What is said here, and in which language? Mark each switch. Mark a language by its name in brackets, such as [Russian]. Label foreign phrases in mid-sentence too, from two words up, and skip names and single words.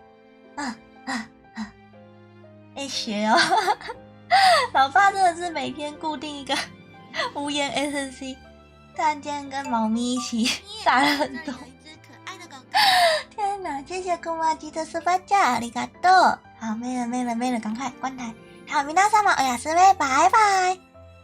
[Chinese] 学哦。老爸真的是每天固定一个无言 SC， 突然间跟猫咪一起打了很多。天哪！谢谢姑妈吉的 super chat，ありがとう。好，没了，赶快关台。好， [Japanese] 皆様おやすみ， [Chinese] 拜拜。